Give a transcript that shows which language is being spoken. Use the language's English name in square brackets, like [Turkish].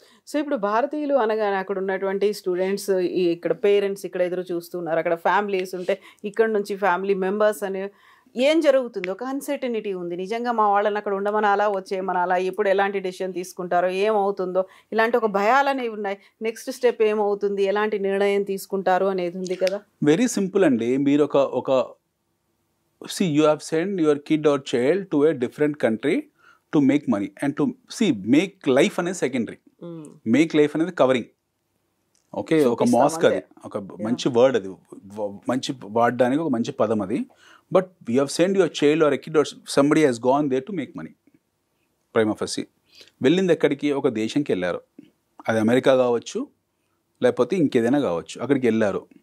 [Telugu] So ఇప్పుడు భారతీయులు అనగానే అక్కడ ఉన్నటువంటి స్టూడెంట్స్, ఇక్కడ పేరెంట్స్ ఇక్కడ ఎదురు చూస్తున్నారు, అక్కడ ఫ్యామిలీస్ ఉంటే ఇక్కడ నుంచి ఫ్యామిలీ మెంబర్స్ అని ఏం జరుగుతుంది? ఒక అన్సర్టనిటీ ఉంది. నిజంగా మా వాళ్ళని అక్కడ ఉండమనాలా, వచ్చేయమనాలా, ఎప్పుడు ఎలాంటి డెసిషన్ తీసుకుంటారో, ఏమవుతుందో, ఇలాంటి ఒక భయాలు అనేవి ఉన్నాయి. నెక్స్ట్ స్టెప్ ఏమవుతుంది, ఎలాంటి నిర్ణయం తీసుకుంటారు అనేది ఉంది కదా. వెరీ సింపుల్ అండి. మీరు ఒక [English] see you have sent your kid or child to a different country to make money and to make life [Telugu] అనేది సెకండరీ, మేక్ లైఫ్ అనేది కవరింగ్. ఓకే, ఒక మాస్క్, అది ఒక మంచి వర్డ్, అది మంచి వాడడానికి ఒక మంచి పదం అది. [English] But you have send your child or a kid or somebody he's gone there to make money. [Telugu] Prime ఆఫర్సీ వెళ్ళింది ఎక్కడికి? ఒక దేశంకి వెళ్ళారు. అది అమెరికా కావచ్చు, లేకపోతే ఇంకేదైనా కావచ్చు. అక్కడికి వెళ్ళారు.